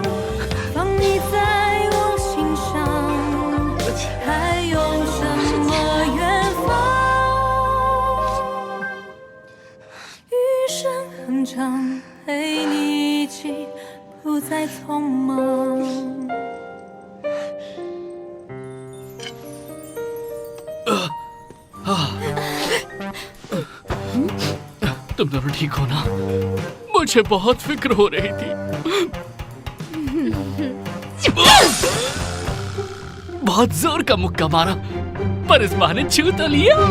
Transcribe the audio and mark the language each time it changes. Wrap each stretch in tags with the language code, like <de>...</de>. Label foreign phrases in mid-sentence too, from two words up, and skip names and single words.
<zh>放你在我心上，还有什么远方？余生很长，陪你一起，不再匆忙。</zh> <hi>तुम दोनों ठीक हो ना? मुझे बहुत फिक्र हो रही थी। बहुत जोर का मुक्का मारा, पर इस बहाने छू तो लिया।</hi>